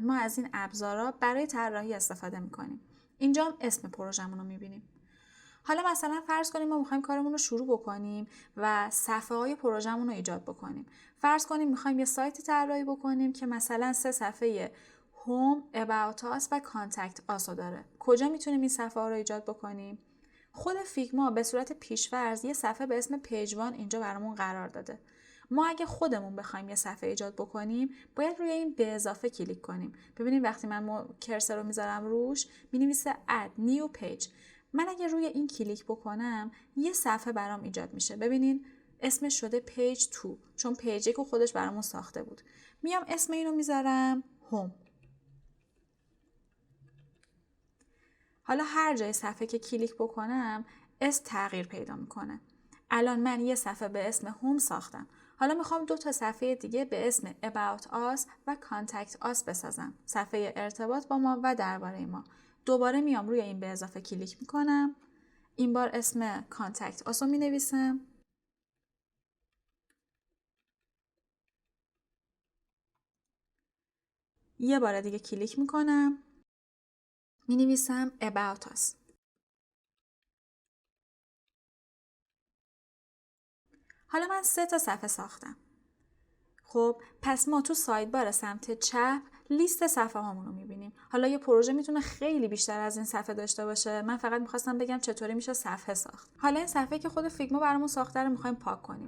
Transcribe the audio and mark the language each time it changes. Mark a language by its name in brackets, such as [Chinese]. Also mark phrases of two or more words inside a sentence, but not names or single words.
[Persian] ما از این ابزارها برای طراحی استفاده میکنیم. اینجا هم اسم پروژمون رو میبینیم. حالا مثلا فرض کنیم ما میخوایم کارمون رو شروع بکنیم و صفحه های پروژمون رو ایجاد بکنیم. فرض کنیم میخوایم یه سایتی طراحی بکنیم که مثلا 3 صفحه هوم، [English] about us و contact us [Persian] رو داره. کجا میتونیم این صفحه ها رو ایجاد بکنیم؟ خود فیگما به صورت پیش‌فرض یه صفحه به اسم [English] page one [Persian] اینجا برامون قرار داده. ما اگه خودمون بخوایم یه صفحه ایجاد بکنیم، باید روی این به اضافه کلیک کنیم. ببینید وقتی من کرسر رو میذارم روش، می‌نویسه [English] add new page. [Persian] من اگه روی این کلیک بکنم، یه صفحه برام ایجاد میشه. ببینین اسمش شده پیج 2 چون پیج 1 خودش برامون ساخته بود. میام اسم اینو میذارم هوم. حالا هر جای صفحه که کلیک بکنم اسم تغییر پیدا میکنه. الان من یه صفحه به اسم هوم ساختم. حالا میخوام 2 تا صفحه دیگه به اسم [English] about us [Persian] و [English] contact us [Persian] بسازم. صفحه ارتباط با ما و درباره ما. دوباره میام روی این به اضافه کلیک میکنم. این بار اسم [English] contact us [Persian] رو مینویسم. یه بار دیگه کلیک میکنم. مینویسم [English] about us. [Persian] حالا من 3 تا صفحه ساختم. خب پس ما تو ساید بار سمت چپ لیست صفحه هامون رو میبینیم. حالا یه پروژه میتونه خیلی بیشتر از این صفحه داشته باشه. من فقط میخواستم بگم چطوری میشه صفحه ساخت. حالا این صفحه که خود فیگما برامون ساخته رو میخوایم پاک کنیم.